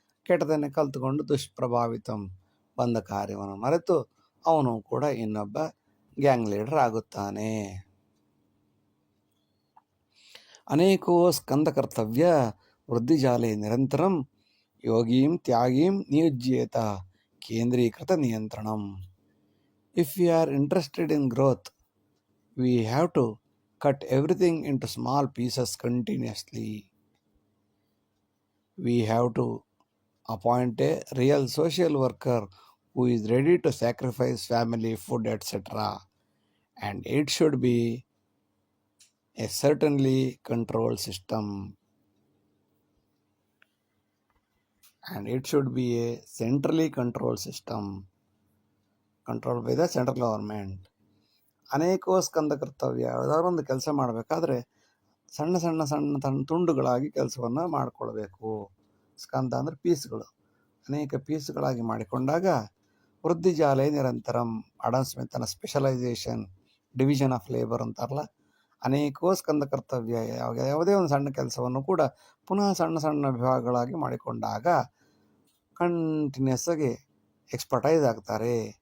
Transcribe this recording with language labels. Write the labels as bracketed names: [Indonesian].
[Kannada] ಕೆಟ್ಟದನ್ನೇ ಕಲ್ತುಕೊಂಡು ದುಷ್ಪ್ರಭಾವಿತಂ, ಬಂದ ಕಾರ್ಯವನ್ನು ಮರೆತು ಅವನು ಕೂಡ ಇನ್ನೊಬ್ಬ ಗ್ಯಾಂಗ್ ಲೀಡರ್ ಆಗುತ್ತಾನೆ. [Sanskrit] ಅನೇಕೋ ಸ್ಕಂದ ಕರ್ತವ್ಯ ವೃದ್ಧಿಜಾಲೆ ನಿರಂತರಂ ಯೋಗೀಂ ತ್ಯಾಗೀಂ ನಿಯುಜ್ಯೇತ ಕೇಂದ್ರೀಕೃತ ನಿಯಂತ್ರಣಂ. [English] If we are interested in growth, we have to cut everything into small pieces continuously. We have to appoint a real social worker who is ready to sacrifice family, food, etc. And it should be a certainly controlled system. And it should be a centrally controlled system, controlled by the central government. [Sanskrit] ಅನೇಕೋ ಸ್ಕಂದ ಕರ್ತವ್ಯ, [Kannada] ಯಾವುದಾದ್ರು ಒಂದು ಕೆಲಸ ಮಾಡಬೇಕಾದ್ರೆ ಸಣ್ಣ ಸಣ್ಣ ಸಣ್ಣ ಸಣ್ಣ ತುಂಡುಗಳಾಗಿ ಕೆಲಸವನ್ನು ಮಾಡಿಕೊಳ್ಬೇಕು. ಸ್ಕಂದ ಅಂದರೆ ಪೀಸ್ಗಳು, ಅನೇಕ ಪೀಸ್ಗಳಾಗಿ ಮಾಡಿಕೊಂಡಾಗ [Sanskrit] ವೃದ್ಧಿಜಾಲೆ ನಿರಂತರಂ, [Kannada] Adam ಸ್ಮಿತನ specialisation, division of labour ಅಂತಾರಲ್ಲ, [Sanskrit] ಅನೇಕೋ ಸ್ಕಂದ ಕರ್ತವ್ಯ, [Kannada] ಯಾವುದೇ ಒಂದು ಸಣ್ಣ ಕೆಲಸವನ್ನು ಕೂಡ ಪುನಃ ಸಣ್ಣ ಸಣ್ಣ ವಿಭಾಗಗಳಾಗಿ ಮಾಡಿಕೊಂಡಾಗ ಕಂಟಿನ್ಯೂಸ್ ಆಗಿ ಎಕ್ಸ್ಪರ್ಟೈಸ್ ಆಗ್ತಾರೆ.